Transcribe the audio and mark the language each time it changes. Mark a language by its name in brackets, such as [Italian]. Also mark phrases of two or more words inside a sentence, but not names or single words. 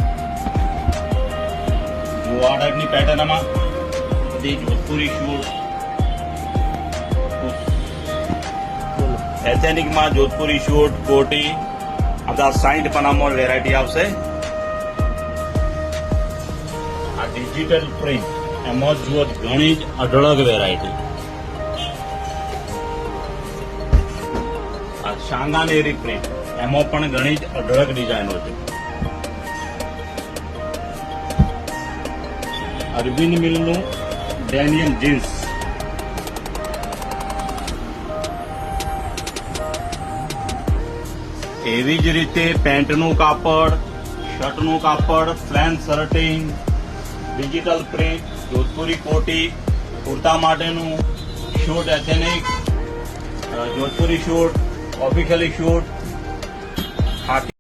[Gujarati] જો આ [English] type pattern [Gujarati] માં બધી જોધપુરી [English] suit ethnic [Gujarati] માં જોધપુરી શૂટ કોટી આ 60 પનામા વેરાયટી આવશે। આ [English] digital print [Gujarati] એમાં જુઓ ઘણી જ અઢળક વેરાયટી। આ સાંગાનેરી પ્રિન્ટ એમાં પણ ઘણી જ અઢળક ડિઝાઇનો છે। અરવિંદ મિલનું [English] denim jeans, [Gujarati] एवी ज रीते पेंटનું કાપડ, શર્ટનું કાપડ, [English] plain shirting, digital print, [Gujarati] જોધપુરી કોટી, કુર્તા માટેનું [English] suit ethnic, [Gujarati] જોધપુરી શૂટ, [English] officially suit,